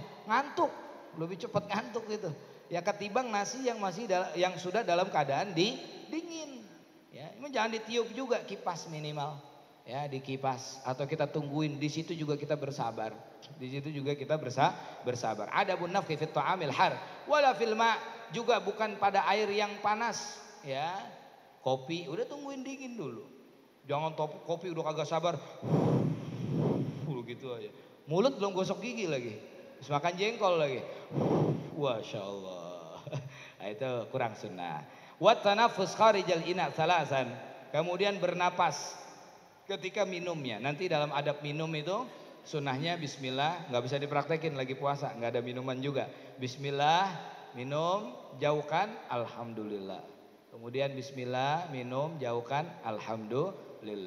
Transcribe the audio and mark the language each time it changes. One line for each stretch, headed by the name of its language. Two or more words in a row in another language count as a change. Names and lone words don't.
Indonesian: Ngantuk, lebih cepat ngantuk gitu. Ya ketimbang nasi yang yang sudah dalam keadaan dingin. Ya, jangan ditiup juga, kipas minimal. Ya, dikipas atau kita tungguin, di situ juga kita bersabar. Di situ juga kita bersabar.
Arabic: آداب النفخ في الطعام الحار ولا في الماء,
Indonesian: juga bukan pada air yang panas, ya. Kopi udah tungguin dingin dulu. Jangan kopi udah kagak sabar. Gitu aja. Mulut belum gosok gigi lagi. Terus makan jengkol lagi.
Arabic: ما شاء الله.
Indonesian: Nah, itu kurang sunnah.
Arabic: وتنفس خارج الإناء ثلاثا.
Indonesian: Kemudian bernapas ketika minumnya. Nanti dalam adab minum itu sunnahnya bismillah, nggak bisa dipraktekin lagi puasa, nggak ada minuman juga. Bismillah, minum, jauhkan, alhamdulillah. Kemudian bismillah, minum, jauhkan, alhamdulillah.